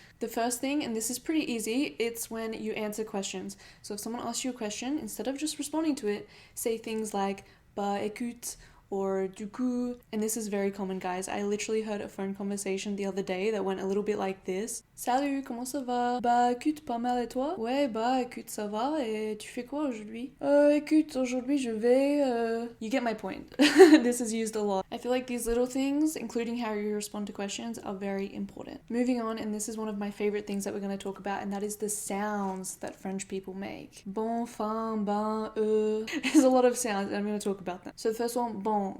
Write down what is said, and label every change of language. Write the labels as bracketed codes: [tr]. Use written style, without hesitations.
[en] The first thing, and this is pretty easy, it's when you answer questions. So if someone asks you a question, instead of just responding to it, say things like [fr] bah écoute [en] or [fr] du coup. [en] And this is very common, guys. I literally heard a phone conversation the other day that went a little bit like this. [fr] Salut, comment ça va? Bah écoute, pas mal et toi? Ouais, bah écoute, ça va et tu fais quoi aujourd'hui? Écoute, aujourd'hui je vais... [en] You get my point. This is used a lot. I feel like these little things, including how you respond to questions, are very important. Moving on, and this is one of my favorite things that we're going to talk about, and that is the sounds that French people make. [fr] Bon, fin, ben, [en] There's a lot of sounds, and I'm going to talk about them. So the first one, bon.